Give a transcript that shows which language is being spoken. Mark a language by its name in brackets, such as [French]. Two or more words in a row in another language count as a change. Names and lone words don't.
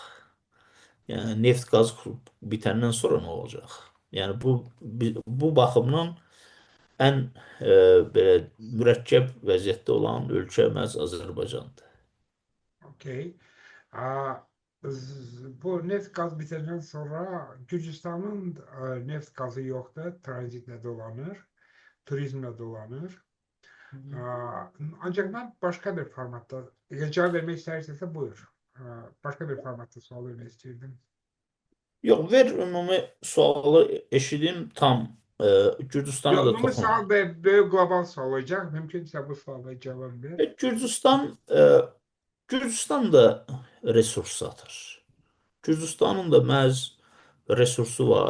[Azerbaijani] Yəni neft qaz bitəndən sonra nə olacaq? Yəni bu baxımdan ən belə mürəkkəb vəziyyətdə olan ölkə məhz Azərbaycandır. Okey. [Turkish] Aa, Bu neft gaz bitenden sonra Gürcistan'ın neft gazı yok da transitle dolanır, turizmle dolanır. Ancak ben başka bir formatta, cevap vermek isterseniz buyur. Başka bir formatta sual vermek istedim. [Azerbaijani] Yox, ver ümumi sualı eşidim tam. Gürcüstana da Ümumi toxunma. [Turkish] sual böyle global sual olacak. Mümkünse bu suala cevap ver. [Azerbaijani] Gürcüstan da resurs satır. Gürcüstanın da məhz resursu var.